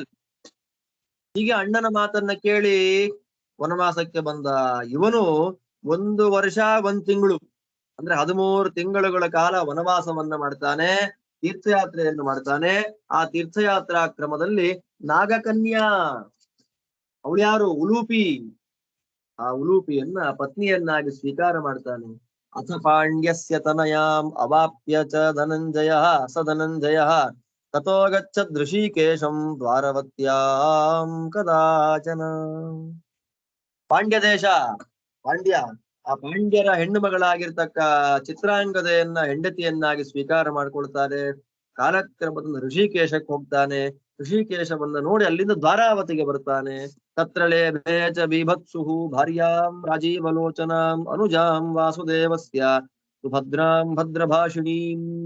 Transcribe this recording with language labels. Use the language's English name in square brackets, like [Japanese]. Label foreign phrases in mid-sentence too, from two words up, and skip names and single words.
[Kannada] ಹೀಗೆ ಅಣ್ಣನ ಮಾತನ್ನ ಕೇಳಿ ವನವಾಸಕ್ಕೆ ಬಂದ ಇವನು 1 ವರ್ಷ 1 ತಿಂಗಳು ಅಂದ್ರೆ 13 ತಿಂಗಳುಗಳ ಕಾಲ ವನವಾಸವನ್ನ ಮಾಡ್ತಾನೆ, ತೀರ್ಥಯಾತ್ರೆಯನ್ನು ಮಾಡ್ತಾನೆ. ಆ ತೀರ್ಥಯಾತ್ರಾ ಕ್ರಮದಲ್ಲಿ ನಾಗಕನ್ಯಾ, ಅವಳು ಯಾರು? ಉಲೂಪಿ. ಆ ಉಲೂಪಿಯನ್ನ ಪತ್ನಿಯನ್ನಾಗಿ ಸ್ವೀಕಾರ ಮಾಡ್ತಾನೆ. [Sanskrit] ಅಥ ಪಾಂಡ್ಯಸ್ಯ ತನಯಾಂ ಅವಾಪ್ಯ ಚ ಧನಂಜಯ ಸ ಧನಂಜಯ ತಥೋ ಗಚ್ಚದ್ ಋಷಿಕೇಶಂ ದ್ವಾರವತ್ಯಾಂ ಕದಾಚನ. [Kannada] ಪಾಂಡ್ಯ ದೇಶ, ಪಾಂಡ್ಯ, ಆ ಪಾಂಡ್ಯರ ಹೆಣ್ಣು ಮಗಳಾಗಿರ್ತಕ್ಕ ಚಿತ್ರಾಂಗದೆಯನ್ನ ಹೆಂಡತಿಯನ್ನಾಗಿ ಸ್ವೀಕಾರ ಮಾಡ್ಕೊಳ್ತಾರೆ. ಕಾಲಕ್ರಮದಿಂದ ಋಷಿಕೇಶಕ್ಕೆ ಹೋಗ್ತಾನೆ. ಋಷಿಕೇಶವನ್ನ ನೋಡಿ ಅಲ್ಲಿಂದ ದ್ವಾರಾವತಿಗೆ ಬರ್ತಾನೆ. [Sanskrit] ತತ್ರಳೆ ಬೇಚ ಬೀಭತ್ಸುಹು ಭಾರ್ಯಾಂ ರಾಜೀವಲೋಚನಾಂ ಅನುಜಾಂ ವಾಸುದೇವಸ್ಯ ಸುಭದ್ರಾಂ ಭದ್ರಭಾಷಿಣೀಂ.